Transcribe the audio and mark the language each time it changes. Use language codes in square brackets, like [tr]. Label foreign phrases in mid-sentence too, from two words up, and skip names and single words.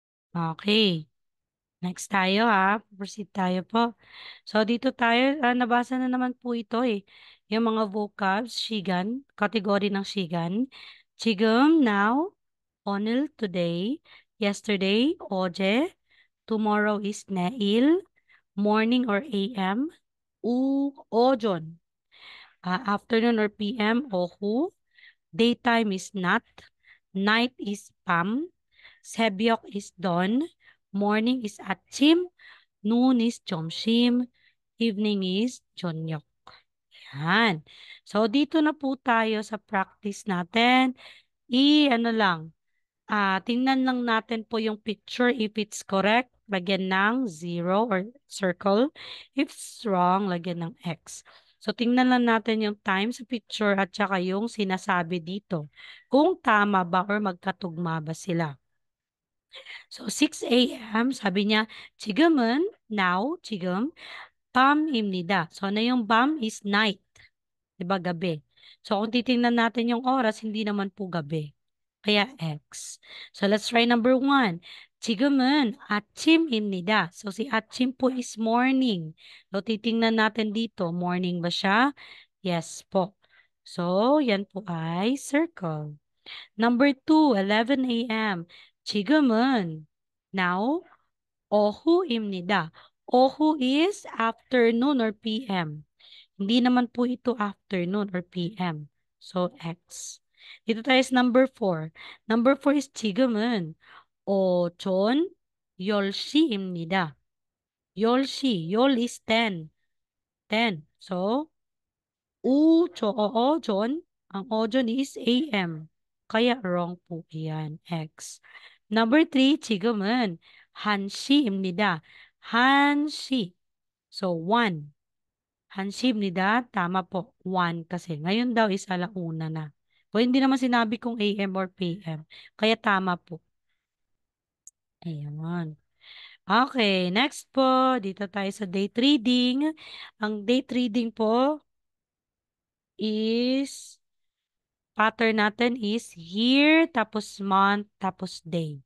[tl] Okay. Next tayo ha. Proceed tayo po. So, dito tayo, nabasa na naman po ito eh. Yung mga vocabs, shigan, category ng shigan. [ko] 지금, now, 오늘, [en] today, yesterday, 어제, tomorrow is 내일, morning or AM, 오전, afternoon or PM, 오후, daytime is not, night is 밤, 새벽 is dawn, morning is 아침, noon is 점심, evening is 저녁. [tl] Yan. So, dito na po tayo sa practice natin. Ano lang, tingnan lang natin po yung picture. [en] If it's correct, [tl] lagyan ng 0 or circle. [en] If it's wrong, [tl] lagyan ng X. So, tingnan lang natin yung time sa picture at saka yung sinasabi dito. Kung tama ba or magkatugma ba sila. So, 6 a.m., sabi niya, [ko] 지금은, now, 지금, 밤입니다. [tl] So, ano yung 밤 [en] is night. [tl] Diba, gabi. So, kung titingnan natin yung oras, hindi naman po gabi. Kaya X. So, [en] let's try number 1. [ko] 지금은 아침입니다. [tl] So, si 아침 po [en] is morning. [tl] So, titingnan natin dito, morning ba siya? Yes po. So, yan po ay circle. [en] Number 2, 11 a.m. [ko] 지금은 now, 오후입니다. [en] 오후 is afternoon or PM. [tl] Hindi naman po ito [en] afternoon or PM. [tl] So, X. Dito tayo sa number 4. [en] Number 4 is [ko] 지금은 오전 10시입니다. 10시. 열 is 10. 10. [tl] So, ojon. Ang ojon [en] is AM. [tl] Kaya wrong po yan. X. [en] Number 3, [ko] 지금은 1시입니다. 1시. So, 1. 한시입니다. [tl] Tama po. 1 kasi. Ngayon daw is alauna na. O hindi naman sinabi kung [en] AM or PM. [tl] Kaya tama po. Ayan. Okay, next po. Dito tayo sa [en] date reading. [tl] Ang [en] date reading [tl] po is, pattern natin is year, tapos month, tapos day.